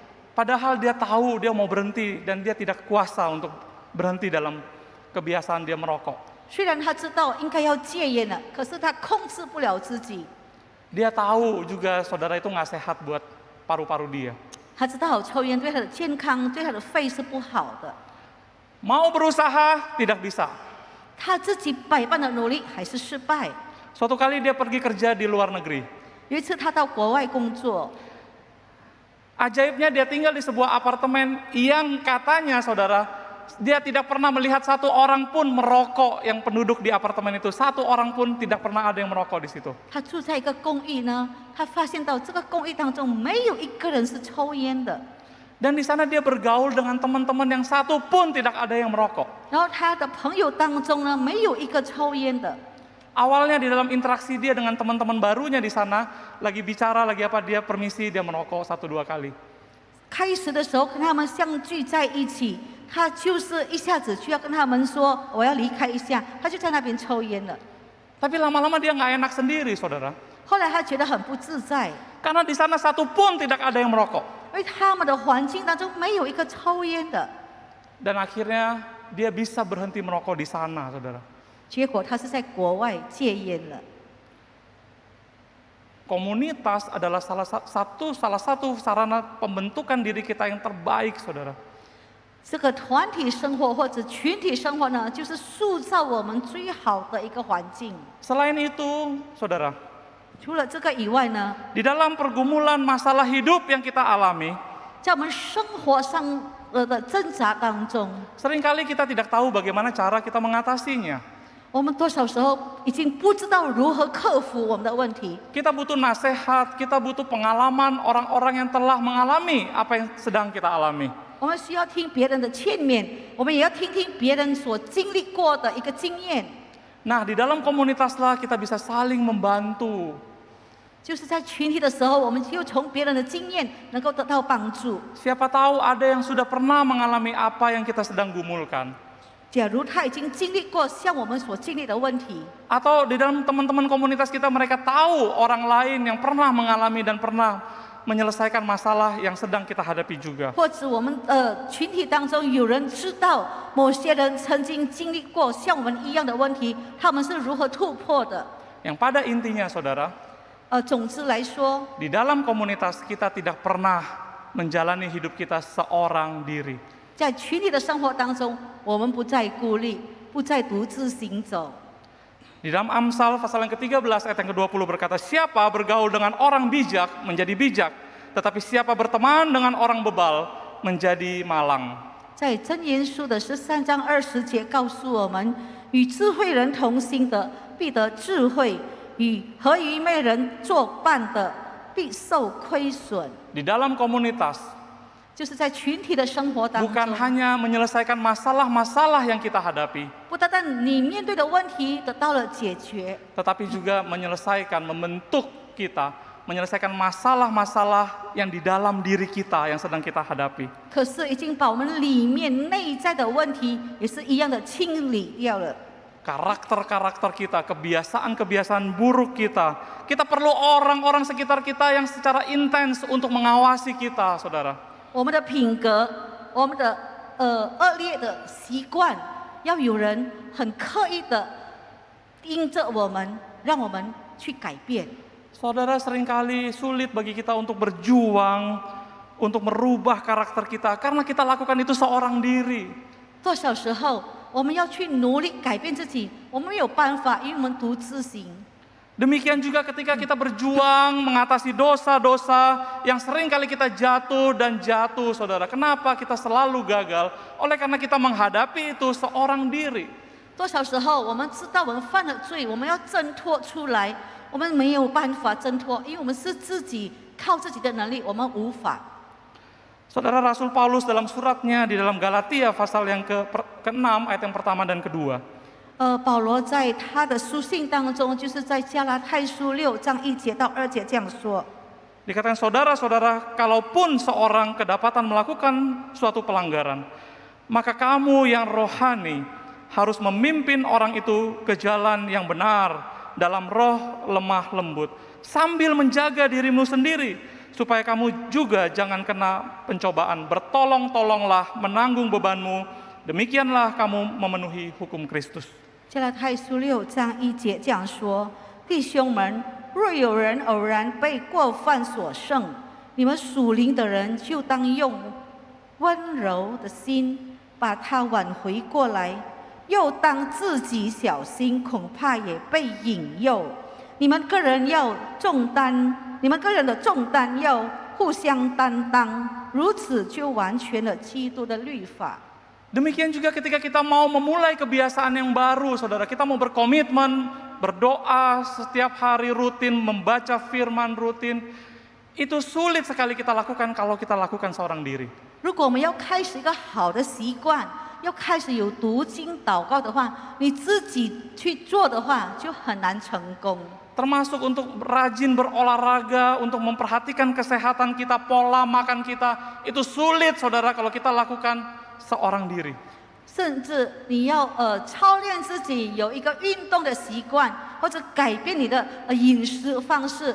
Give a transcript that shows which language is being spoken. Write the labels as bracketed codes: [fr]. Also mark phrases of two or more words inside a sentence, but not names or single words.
[id] Padahal dia tahu dia mau berhenti dan dia tidak kuasa untuk berhenti dalam kebiasaan dia merokok. [zh] 虽然他知道应该要戒烟了，可是他控制不了自己。 [id] Dia tahu juga saudara itu nggak sehat buat paru-paru dia. [zh] 他知道抽烟对他的健康、对他的肺是不好的。 [id] Mau berusaha, tidak bisa. [zh] 他自己百般的努力还是失败。 [id] Suatu kali dia pergi kerja di luar negeri. [zh] 有一次他到国外工作， [id] Ajaibnya dia tinggal di sebuah apartemen yang katanya saudara, dia tidak pernah melihat satu orang pun merokok yang penduduk di apartemen itu. Satu orang pun tidak pernah ada yang merokok di situ. [zh] 他住在一个公寓呢，他发现到这个公寓当中没有一个人是抽烟的。 [id] Dan di sana dia bergaul dengan teman-teman yang satu pun tidak ada yang merokok. [zh] 然后他的朋友当中呢，没有一个抽烟的。 [id] Awalnya di dalam interaksi dia dengan teman-teman barunya di sana, lagi bicara, lagi apa, dia permisi, dia merokok 1-2 kali. [zh] 开始的时候跟他们相聚在一起，他就是一下子就要跟他们说我要离开一下，他就在那边抽烟了。 [id] Tapi lama-lama dia nggak enak sendiri, saudara. [zh] 后来他觉得很不自在， [id] Karena di sana satu pun tidak ada yang merokok. [zh] 因为他们的环境当中没有一个抽烟的。 [id] Dan akhirnya dia bisa berhenti merokok di sana, saudara. [zh] 结果他是在国外戒烟了。 [id] Komunitas adalah salah satu sarana pembentukan diri kita yang terbaik, saudara. [zh] 这个团体生活或者群体生活呢，就是塑造我们最好的一个环境。 [id] Selain itu, saudara, [zh] 除了这个以外呢， [id] di dalam pergumulan masalah hidup yang kita alami, [zh] 在我们生活上的挣扎当中， [id] seringkali kita tidak tahu bagaimana cara kita mengatasinya. [zh] 我们多少时候已经不知道如何克服我们的问题。 [id] Kita butuh nasihat, kita butuh pengalaman orang-orang yang telah mengalami apa yang sedang kita alami. [zh] 我们需要听别人的劝勉，我们也要听听别人所经历过的一个经验。 [id] Nah, di dalam komunitaslah kita bisa saling membantu. [zh] 就是在群体的时候，我们就从别人的经验能够得到帮助。 [id] Siapa tahu ada yang sudah pernah mengalami apa yang kita sedang gumulkan. [zh] 假如他已经经历过像我们所经历的问题， [id] Atau di dalam teman-teman komunitas kita mereka tahu orang lain yang pernah mengalami dan pernah menyelesaikan masalah yang sedang kita hadapi juga. [zh] 或者我们群体当中有人知道某些人曾经经历过像我们一样的问题，他们是如何突破的。 [id] Yang pada intinya, saudara, [zh] 总之来说， [id] di dalam komunitas kita tidak pernah menjalani hidup kita seorang diri. [zh] 在群体的生活当中，我们不再孤立，不再独自行走。 [id] Di dalam Amsal pasal yang ke-13 ayat yang ke-20 berkata, siapa bergaul dengan orang bijak menjadi bijak, tetapi siapa berteman dengan orang bebal menjadi malang. [zh] 在箴言书的13章20节告诉我们，与智慧人同行的必得智慧，与和愚昧人作伴的必受亏损。 [id] Di dalam komunitas, [zh] 就是在群体的生活当 [id] bukan [zh] 中， [id] hanya menyelesaikan masalah-masalah yang kita hadapi, [zh] 不单单你面对的问题得到了解决， [id] tetapi juga menyelesaikan, membentuk kita, menyelesaikan masalah-masalah yang di dalam diri kita yang sedang kita hadapi. [zh] 可是已经把我们里面内在的问题也是一样的清理掉了。 [id] Karakter-karakter kita, kebiasaan-kebiasaan buruk kita. Kita perlu orang-orang sekitar kita yang secara intens untuk mengawasi kita, saudara. [zh] 我们的品格，我们的恶劣的习惯，要有人很刻意的盯着我们，让我们去改变。 [id] Saudara, seringkali sulit bagi kita untuk berjuang, untuk merubah karakter kita, karena kita lakukan itu seorang diri. [zh] 多少时候我们要去努力改变自己，我们没有办法，因为我们独自行。 [id] Demikian juga ketika kita berjuang mengatasi dosa-dosa yang sering kali kita jatuh dan jatuh, saudara. Kenapa kita selalu gagal? Oleh karena kita menghadapi itu seorang diri. [zh] 多少时候我们知道我们犯了罪，我们要挣脱出来，我们没有办法挣脱，因为我们是自己靠自己的能力，我们无法。 [id] Saudara, Rasul Paulus dalam suratnya di dalam Galatia pasal yang ke-6 ayat yang pertama dan kedua. [zh] 保罗在他的书信当中，就是在加拉太书6章1节到2节这样说。 [id] Dikatakan saudara-saudara, kalaupun seorang kedapatan melakukan suatu pelanggaran, maka kamu yang rohani harus memimpin orang itu ke jalan yang benar dalam roh lemah lembut, sambil menjaga dirimu sendiri, supaya kamu juga jangan kena pencobaan. Bertolong-tolonglah menanggung bebanmu, demikianlah kamu memenuhi hukum Kristus. [zh] 加拉太书6章1节这样说：弟兄们，若有人偶然被过犯所胜，你们属灵的人就当用温柔的心把他挽回过来，又当自己小心，恐怕也被引诱。你们个人的重担要互相担当，如此就完全了基督的律法。 [id] Demikian juga ketika kita mau memulai kebiasaan yang baru, saudara, kita mau berkomitmen, berdoa setiap hari rutin, membaca firman rutin, itu sulit sekali kita lakukan kalau kita lakukan seorang diri. [zh] 如果我们要开始一个好的习惯，要开始有读经祷告的话，你自己去做的话，就很难成功。 [id] Termasuk untuk rajin berolahraga, untuk memperhatikan kesehatan kita, pola makan kita, itu sulit, saudara, kalau kita lakukan seorang diri. [zh] 甚至你要操练自己有一个运动的习惯，或者改变你的饮食方式。